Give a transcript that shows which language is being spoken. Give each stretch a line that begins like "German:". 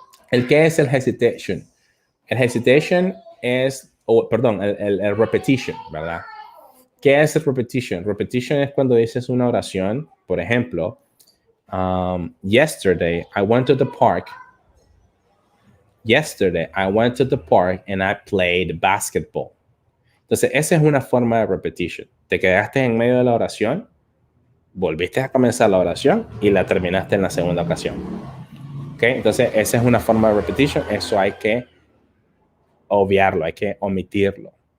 Spanish: ¿El qué es el hesitation? El hesitation es, el repetition, ¿verdad? ¿Qué es el repetition? Repetition es cuando dices una oración, por ejemplo,
English: yesterday I went to the park. Yesterday I went to the park and I played basketball.
Spanish: Entonces, esa es una forma de repetition. Te quedaste en medio de la oración, volviste a comenzar la oración y la terminaste en la segunda ocasión. ¿Ok? Entonces, esa es una forma de repetition. Eso hay que obviarlo, hay que omitirlo.